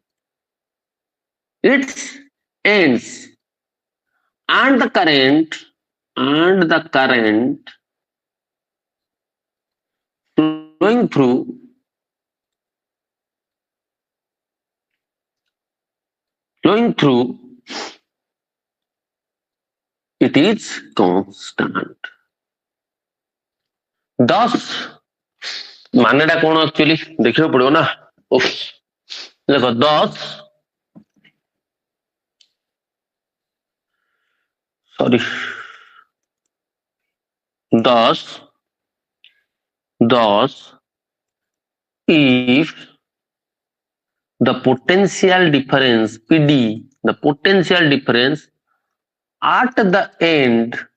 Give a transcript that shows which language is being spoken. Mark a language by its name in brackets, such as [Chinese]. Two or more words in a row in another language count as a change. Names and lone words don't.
[English] and the current flowing through it is constant. [Odia] Thus ମାନେଟା କଣ ଆକ୍ଚୁଆଲି ଦେଖିବାକୁ ପଡିବ ନା। ଦେଖ, [English] thus if the potential difference PD, the potential difference at the ends